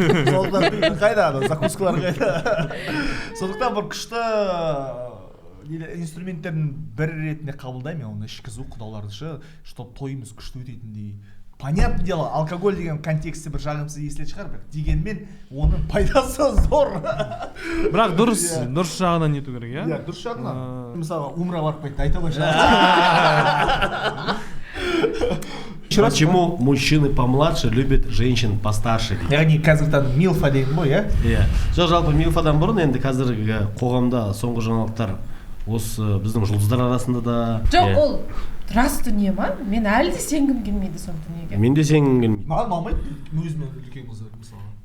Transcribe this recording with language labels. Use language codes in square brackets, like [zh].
[kk] сондықтан қайда анау закускалар қайда. Сондықтан бір күшті инструменттердің бірі ретінде қабылдаймын оны ішкізу құдаларды ше, чтобы тойымыз күшті өтетіндей. Понятное дело, алкоголь деген контексте бір жағымсыз естілетін шығар, бірақ дегенмен оның пайдасы зор. Бірақ дұрыс жағынан нету керек, иә? Иә, дұрыс жағынан. Мысалы, умра барып қайтты, айта қойшы. [ru] Почему мужчины помладше любят женщин постарше дейді? [kk] Яғни қазірден милфа деген ғой, иә? Иә. Жоқ, жалпы милфадан бұрын енді қазіргі қоғамда соңғы жаңалықтар осы біздің жұлдыздар арасында да. Жоқ, ол рас дүние ма? Мен әлі де сенгім келмейді сол дүниеге. Мен де сенгім келмейді. Маған ұнамайды, өзіме үлкен қыздар мысалы.